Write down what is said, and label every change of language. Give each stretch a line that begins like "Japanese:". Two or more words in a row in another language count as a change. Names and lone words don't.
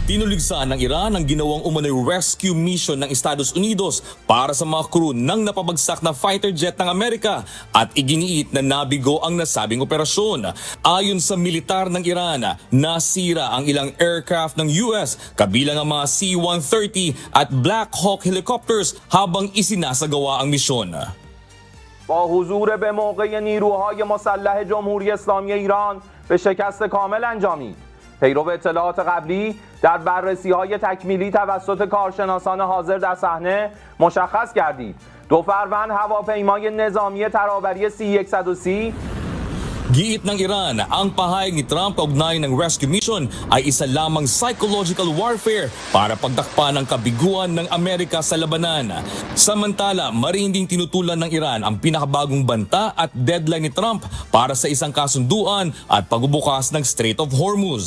Filipino: Tinuligsan ng Iran ang ginawang umano'y
English: rescue mission
Filipino: ng Estados Unidos para sa mga crew ng napabagsak na
English: fighter jet
Filipino: ng Amerika at iginiit na nabigo ang nasabing operasyon. Ayon sa militar ng Iran, nasira ang ilang aircraft ng US kabilang ang mga C-130 at Black Hawk helicopters habang isinasagawa ang misyon.
Persian: با حضور به موقع نیروهای مسلح جمهوری اسلامی ایران به شکست کامل انجامید. پیرو اطلاعات قبلی در بررسی‌های تکمیلی توسط کارشناسان حاضر در صحنه مشخص گردید. 2 فروند هواپیمای نظامی ترابری C-130
Filipino: Giit ng Iran, ang pahayag ni Trump kaugnay ng
English: rescue mission
Filipino: ay isa lamang
English: psychological warfare
Filipino: para pagtakpan ang kabiguan ng Amerika sa labanan. Samantala, marinding tinutulan ng Iran ang pinakabagong banta at deadline ni Trump para sa isang kasunduan at pagbubukas ng Strait of Hormuz.